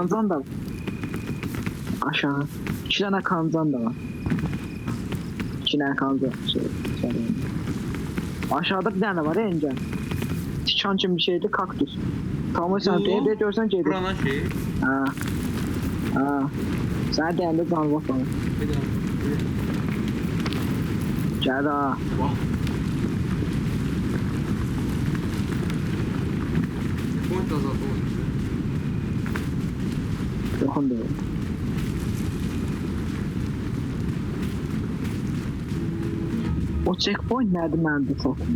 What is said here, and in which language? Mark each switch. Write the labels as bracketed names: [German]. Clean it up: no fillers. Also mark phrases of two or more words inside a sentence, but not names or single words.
[Turkish] Kanzan da var. Aşağı. 2 tane kanzan da var. 2 tane kanzan. Aşağıda bir tane var ya ince. Tikan gibi bir şeydi, kaktüs. Tamam sen de görsen şeydi. Buranın şeyi. [Azerbaijani] Ha. Sen deyəndə canlı falan. Bir də. Gəl ha. Vah. Point azaltmaq. Yoxun deyil. O checkpoint nədir məndə çoxunda?